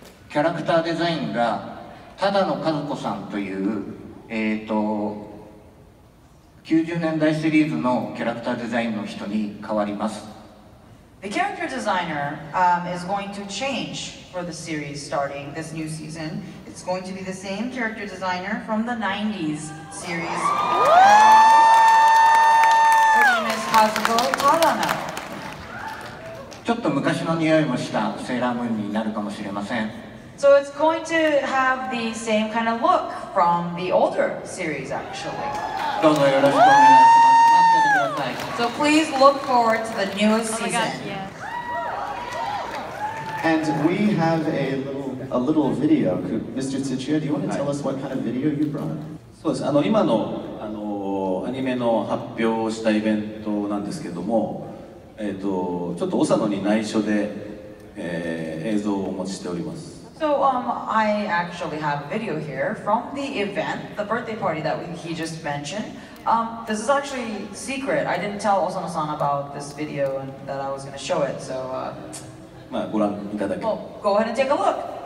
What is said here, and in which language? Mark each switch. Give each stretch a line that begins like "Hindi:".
Japanese: キャラクターデザインがただの和子さんという90年代シリーズのキャラクターデザインの人に変わります。
English: The character designer is going to change for the series starting this new season. It's going to be the same character designer from the 90s series. Her name is Kazuko Tadano.
Japanese: ちょっと昔の匂いもしたセーラームーンになるかもしれません。
English: So it's going to have the same kind of look from the older series, actually.
Japanese: どうぞよろしくお願いします。待っててください。
English: So please look forward to the newest Oh my season. god, yeah. And we have a little video. Mr. Tsuchiya, do you want to tell us what kind of video you brought?
Japanese: そうです。今のアニメの発表をしたイベントなんですけども、ちょっと長野に内緒で、映像をお持ちしております。
English: So I actually have a video here from the event, the birthday party that he just mentioned. This is actually secret. I didn't tell Osano-san about this video and that I was going to show it. So
Japanese: まあご覧いただけ。
English: well, go ahead and take a look.